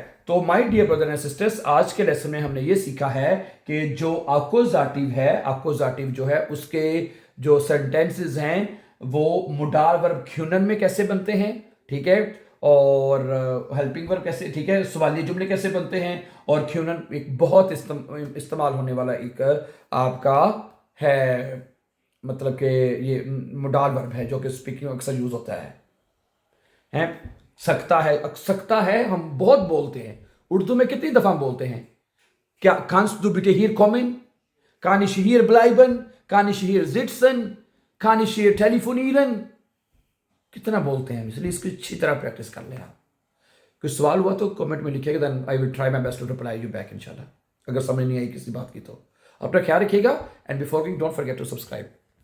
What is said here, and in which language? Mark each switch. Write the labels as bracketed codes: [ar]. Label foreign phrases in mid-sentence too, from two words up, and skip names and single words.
[ur] تو [en] my dear brother and sisters, [ur] آج کے لیسن میں ہم نے یہ سیکھا ہے کہ جو اکیوزاٹیو ہے، اکیوزاٹیو جو ہے اس کے جو سینٹینسز ہیں وہ [en] modal verb [ur] کیونن میں کیسے بنتے ہیں، ٹھیک ہے، اور [en] helping verb [ur] کیسے، ٹھیک ہے، سوالیہ جملے کیسے بنتے ہیں، اور کیونن ایک بہت استعمال ہونے والا ایک آپ کا ہے، مطلب کہ یہ [en] modal verb [ur] ہے جو کہ اسپیکنگ اکثر یوز ہوتا ہے. سکتا ہے ہم بہت بولتے ہیں، اردو میں کتنی دفعہ ہم بولتے ہیں، کیا [de] kannst du bitte hier kommen, kann ich hier bleiben, kann ich hier sitzen, kann ich hier telefonieren, [ur] کتنا بولتے ہیں، اس لیے اس کی اچھی طرح پریکٹس کر لیں آپ. کوئی سوال ہوا تو کمنٹ میں لکھیے گا, [en] then I will try my best to reply you back [ur] ان شاء اللہ، اگر سمجھ نہیں آئی کسی بات کی تو. اپنا خیال رکھیے گا, [en] and before going don't forget to subscribe.